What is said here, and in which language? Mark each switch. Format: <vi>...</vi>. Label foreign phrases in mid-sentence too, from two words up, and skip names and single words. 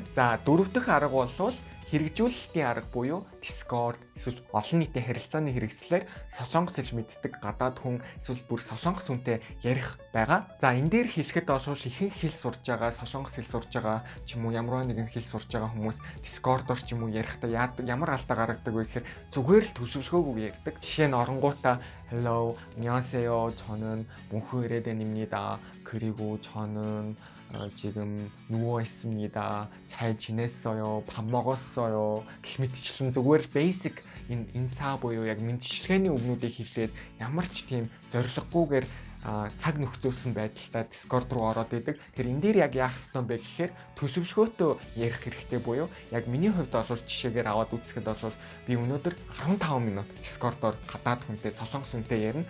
<mn>За 4 дахь арга бол хэрэгжүүлэлтийн арга буюу Discord эсвэл олон нийтийн харилцааны хэрэгслээр солонгос хэл мэддэг гадаад хүн эсвэл бүр солонгос хүнтэй ярих байгаа. За энэ дээр хэлэхэд бол ихэнх хэл сурж байгаа, солонгос хэл сурж байгаа ч юм уу ямар нэгэн хэл сурж байгаа хүмүүс Discord-оор ч юм уу ярихдаа ямар алдаа гаргадаг вэ гэхээр зүгээр л төсөвшгөөгүй ярьдаг. Жишээ нь оронгуудаа hello,</mn> <ko>안녕하세요. 저는 몽크레 대입니다. 그리고 저는 지금 누워 있습니다. 잘 지냈어요. 밥 먹었어요.</ko> <mn>гэх мэтчлэн зүгээр basic энэ инса буюу яг мэдчилгээний үгнүүдийг хэлээд ямар ч тийм зориггүйгээр цаг нөхцөөсөн байдалтай Discord руу ороод идэг. Тэр энэ дээр яг яах ёстой бэ гэхээр төлөвшгөөтөө ярих хэрэгтэй буюу яг миний хувьд бол жишээгээр аваад үзэхэд бол би өнөөдөр 15 минут Discord-оор гадаад хүнтэй солонгос хүнтэй ярина.</mn>